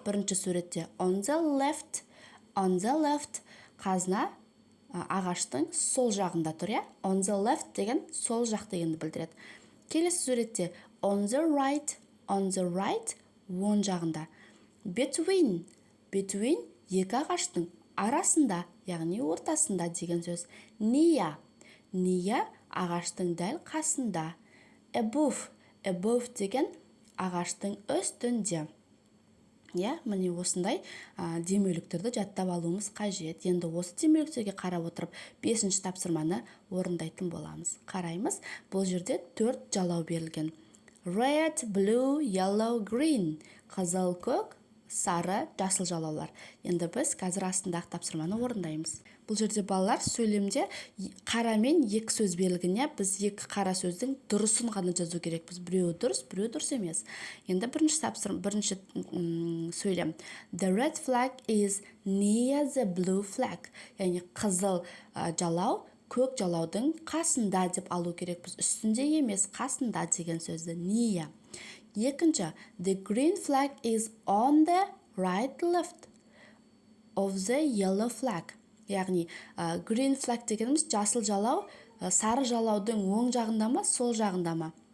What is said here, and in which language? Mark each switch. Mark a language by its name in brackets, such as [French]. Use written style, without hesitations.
[Kazakh] Бірінші суретте [English] on the left. On the left. [Kazakh] Қазына ағаштың сол жағында тұр, я? On the left деген сол жақ дегенді білдіреді. Келесі суретте [English] on the right. On the right, [Kazakh] оң жағында. Between екі ағаштың арасында, яғни ортасында деген сөз. [English] Near. [Kazakh] Near ағаштың дәл қасында. [English] Above. [Kazakh] Above деген ағаштың үстінде. Міне осындай демеуліктерді жаттап алуымыз қажет. Енді осы демеуліктерге қарап отырып 5-ші тапсырманы орындайтын боламыз. Қараймыз, бұл жерде 4 жалау берілген. [English] Red, blue, yellow, green. [Kazakh] Қызыл, көк, сары, жасыл жалаулар. Енді біз қазір астындағы тапсырманы орындаймыз. Бұл жерде балалар сөйлемде қара мен екі сөз берілген. Біз екі қара сөздің дұрысын ғана жазу керекпіз. Біреуі дұрыс емес. Енді бірінші сөйлем. [English] The red flag is near the blue flag. [Kazakh] Яғни қызыл жалау көк жалаудың қасында деп алу керекпіз. Үстінде емес, қасында деген сөзді near. [English] Екінші, the green flag is on the right left of the yellow flag. [Kazakh] Яғни, green flag дегеніміз жасыл жалау, сары жалаудың оң жағында ма, сол жағында ма?